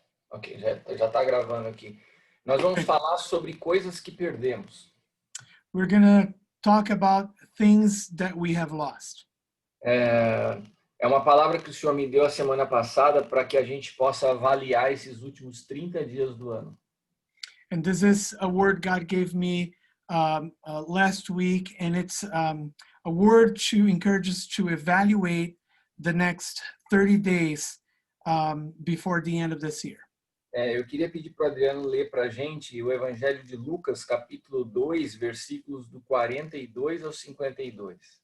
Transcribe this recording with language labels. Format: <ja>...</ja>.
<pt>Ok, já está gravando aqui. Nós vamos falar sobre coisas que perdemos.</pt> <en>We're going to talk about things that we have lost.</en> <pt>É uma palavra que o Senhor me deu a semana passada para que a gente possa avaliar esses últimos 30 dias do ano.</pt> <en>And this is a word God gave me last week, and it's a word to encourage us to evaluate the next 30 days before the end of this year.</en> <pt>Eu queria pedir para o Adriano ler para a gente o Evangelho de Lucas, capítulo 2, versículos do 42 ao 52.</pt>